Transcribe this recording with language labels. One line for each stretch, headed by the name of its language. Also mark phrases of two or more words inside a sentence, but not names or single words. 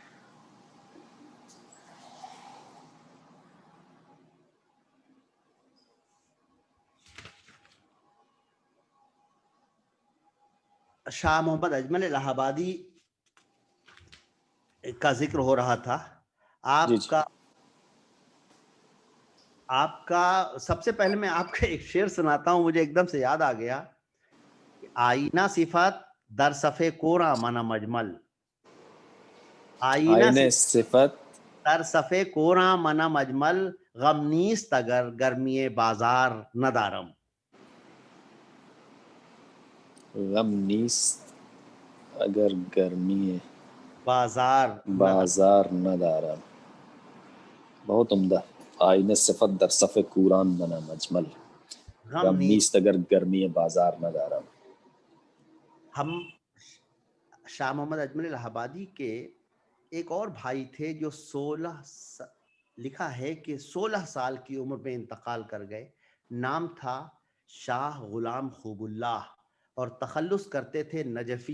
Urdu: شاہ محمد اجمل الہ آبادی کا ذکر ہو رہا تھا. آپ کا آپ کا سب سے پہلے میں آپ کا ایک شعر سناتا ہوں، مجھے ایک دم سے یاد آ گیا.
Persian: آئینہ صفت در صفے کوراں منم اجمل، آئینہ آئین صفت در صفے کوراں منم اجمل، غم نیست اگر گرمی بازار ندارم. غم نیست اگر گرمی بازار ندارم. بازار نہ دارم.
Urdu: بہت عمدہ.
Persian: آئین صفت در صف کوران منم اجمل، غم نیست اگر گرمی بازار نہ دارم.
Urdu: ہم شاہ محمد اجمل الہ آبادی کے ایک اور بھائی تھے جو لکھا ہے کہ 16 سال کی عمر میں انتقال کر گئے. نام تھا شاہ غلام خوب اللہ اور تخلص کرتے تھے نجفی.